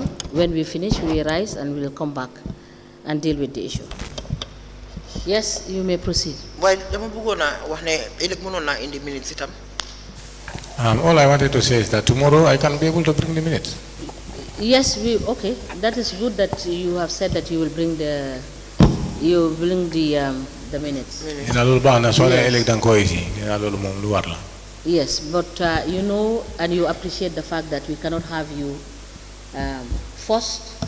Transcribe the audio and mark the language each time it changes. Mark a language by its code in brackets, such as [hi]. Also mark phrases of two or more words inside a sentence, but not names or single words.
[en] When we finish, we rise and we will come back and deal with the issue. Yes, you may proceed. Well, [wo] dama bëggoon a wax ne ëllëg mënoon naa indi minutes itam. [en] All I wanted to say is that tomorrow I can be able to bring the minutes. Yes, okay. That is good that you have said that you will bring the minutes. Yes, but you know and you appreciate the fact that we cannot have you first.